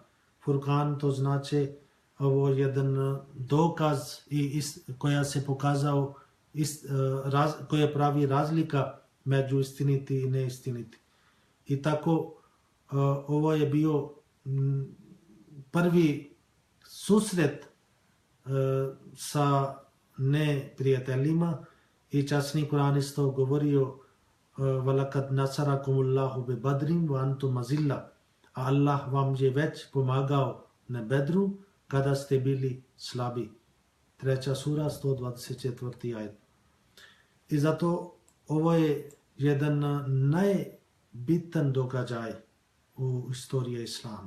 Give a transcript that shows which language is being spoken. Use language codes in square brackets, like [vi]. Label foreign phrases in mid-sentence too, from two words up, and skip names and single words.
[bs] Furkan to znači ovo jedan dokaz koja se pokazao, koja pravi razlika među istiniti i neistiniti. I tako ovo je bio prvi susret sa neprijateljima i časni Kur'an isto govorio [ar] ولقد نصركم الله ببدر وأنتم أذلة. [bs] Allah vam je već pomagao na Bedru kada ste bili slabi. 3. sura 124. ajet. I zato ovo je jedan najbitan događaj u istoriji islama.